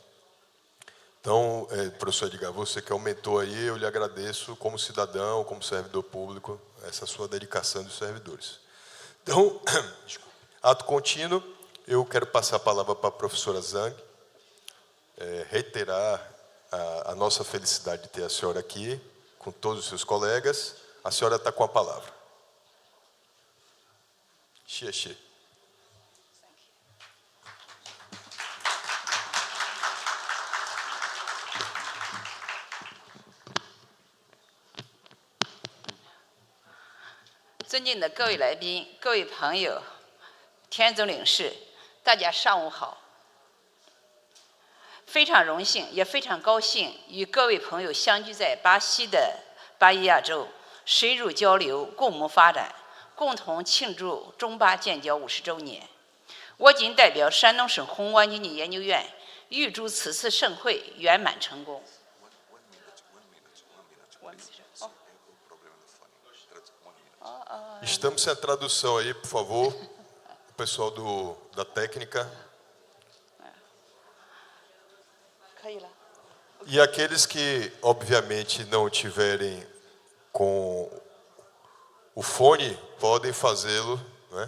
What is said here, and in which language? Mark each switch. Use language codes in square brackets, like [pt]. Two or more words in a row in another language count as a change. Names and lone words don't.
[pt] Então, professor Edgar, você que aumentou aí, eu lhe agradeço como cidadão, como servidor público, essa sua dedicação dos servidores. Então, ato contínuo, eu quero passar a palavra para a professora Zhang, reiterar a nossa felicidade de ter a senhora aqui, com todos os seus colegas. A senhora está com a palavra. Xie. [zh] 尊敬的各位来宾、各位朋友、田总领事，大家上午好。非常荣幸，也非常高兴与各位朋友相聚在巴西的巴伊亚州，深入交流，共谋发展，共同庆祝中巴建交50周年。我谨代表山东省宏观经济研究院，预祝此次盛会圆满成功。 [pt] Estamos sem a tradução aí, por favor, o pessoal da técnica. E aqueles que, obviamente, não tiverem com o fone, podem fazê-lo, né?